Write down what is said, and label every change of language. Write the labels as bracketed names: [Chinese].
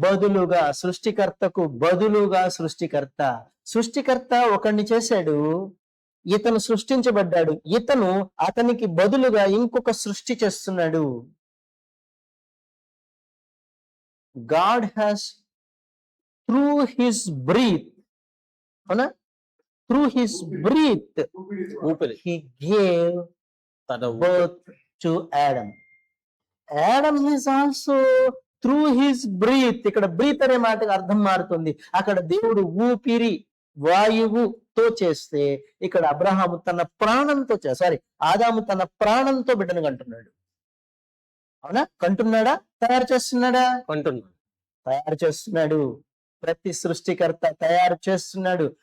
[Telugu] బదులుగా, సృష్టికర్తకు బదులుగా సృష్టికర్త ఒకడిని చేశాడు, ఇతను సృష్టించబడ్డాడు, ఇతను అతనికి బదులుగా ఇంకొక సృష్టి చేస్తున్నాడు. [English] God has through his breath, అవునా, through his breath [Telugu] ఊపిరి [English] he gave [Telugu] తన [English] birth to Adam. Adam is also through his breath. [Telugu] ఇక్కడ బ్రీత్ అనే మాటకు అర్థం మారుతుంది. అక్కడ దేవుడు ఊపిరి, వాయువుతో చేస్తే ఇక్కడ అబ్రహాము తన ప్రాణంతో ఆదాము తన ప్రాణంతో బిడ్డను కంటున్నాడు. అవునా? కంటున్నాడా? తయారు చేస్తున్నాడా? అంటున్నాడు. తయారు చేస్తున్నాడు. ప్రతి సృష్టికర్త తయారు చేస్తున్నాడు.